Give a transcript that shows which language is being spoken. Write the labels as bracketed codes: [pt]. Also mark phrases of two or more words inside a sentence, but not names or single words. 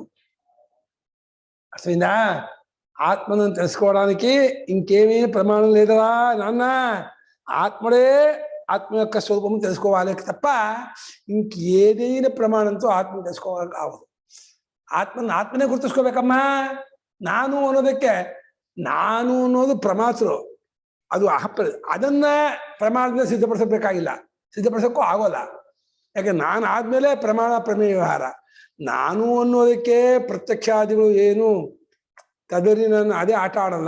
[te] అర్థమైందా? ఆత్మను తెలుసుకోవడానికి ఇంకేమీ ప్రమాణం లేదరా నాన్న. ఆత్మడే ఆత్మ యొక్క స్వరూపము తెలుసుకోవాలి తప్ప ఇంకేదైనా ప్రమాణంతో ఆత్మను తెలుసుకోవాలి కావదు. [kn] ಆತ್ಮನೇ ಗುರುತಿಸ್ಕೋಬೇಕಮ್ಮ. ನಾನು ಅನ್ನೋದಕ್ಕೆ ನಾನು ಅನ್ನೋದು ಪ್ರಮಾತೃ, ಅದು ಅದನ್ನ ಪ್ರಮಾಣದಿಂದ ಸಿದ್ಧಪಡಿಸಬೇಕಾಗಿಲ್ಲ, ಸಿದ್ಧಪಡಿಸೋಕ್ಕೂ ಆಗೋಲ್ಲ. ಯಾಕೆ ನಾನು ಆದ್ಮೇಲೆ ಪ್ರಮಾಣ ಪ್ರಮೇಯ ವ್ಯವಹಾರ. ನಾನು ಅನ್ನೋದಕ್ಕೆ ಪ್ರತ್ಯಕ್ಷಾದಿಗಳು ಏನು ತದರಿ ನಾನು ಅದೇ ಆಟ ಆಡಲ್ಲ.